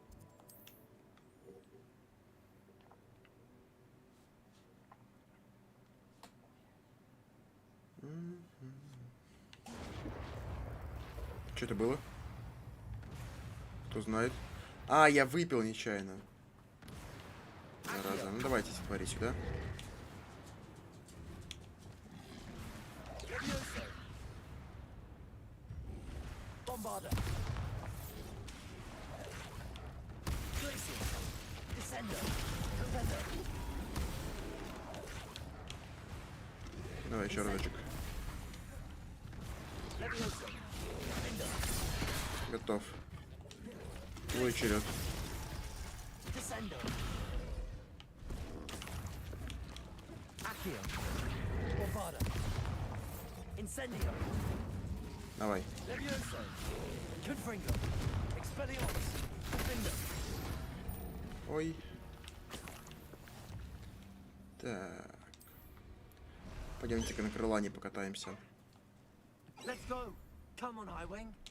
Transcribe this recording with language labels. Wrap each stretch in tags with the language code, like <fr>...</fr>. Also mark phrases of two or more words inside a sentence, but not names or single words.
<ru>Что это было? Кто знает? А, я выпил нечаянно. Зараза. Ну, давайте, смотри сюда. Bombarder. Glacier. Descender. Defender. Давай еще разочек. Levioso. Готов. Твой черед. Descender. Accio. Bombarder. Incendio. Давай. Levioso. Confringo. Expelliarmus. Defender. Ой. Так. Пойдемте-ка на крылане покатаемся.</ru> <en>Let's go. Come on, Highwing.</en>